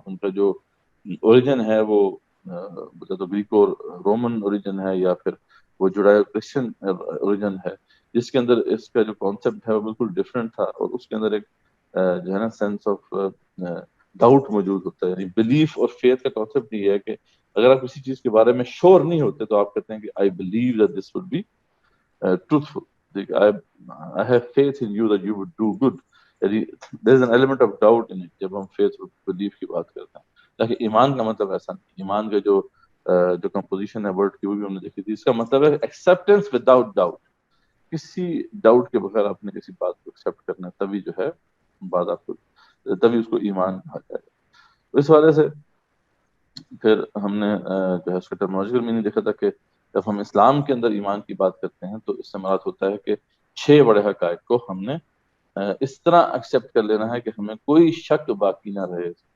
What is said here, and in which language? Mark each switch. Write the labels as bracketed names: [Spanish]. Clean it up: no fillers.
[Urdu] ان کا جو اوریجن ہے وہ تو گریک اور رومن اوریجن ہے، یا پھر وہ جوڈائو کرسچن اوریجن ہے، جس کے اندر اس کا جو کانسیپٹ ہے وہ بالکل ڈفرینٹ تھا، اور اس کے اندر ایک جو ہے نا سینس آف ڈاؤٹ موجود ہوتا ہے. یعنی بلیف اور فیتھ کا کانسیپٹ یہ ہے کہ اگر آپ کسی چیز کے بارے میں شور نہیں ہوتے تو آپ کہتے ہیں کہ [English] I believe that this would be truthful. I have faith in you that you would do good. There is an element of doubt in it [Urdu] جب ہم faith اور belief کی بات کرتے ہیں. لیکن ایمان کا مطلب ایسا نہیں. ایمان کا جو کمپوزیشن ہے ورڈ کی وہ بھی ہم نے دیکھی تھی. اس کا مطلب ہے [English] acceptance without doubt. [Urdu] کسی ڈاؤٹ کے بغیر آپ نے کسی بات کو ایکسیپٹ کرنا ہے، تبھی جو ہے بات آپ کو، تبھی اس کو ایمان کہا جائے گا. اس وجہ سے پھر ہم نے جو ہے اس کا ٹرمنالوجیکل میننگ دیکھا تھا کہ جب ہم اسلام کے اندر ایمان کی بات کرتے ہیں تو اس سے مراد ہوتا ہے کہ 6 بڑے حقائق کو ہم نے اس طرح ایکسیپٹ کر لینا ہے کہ ہمیں کوئی شک باقی نہ رہے.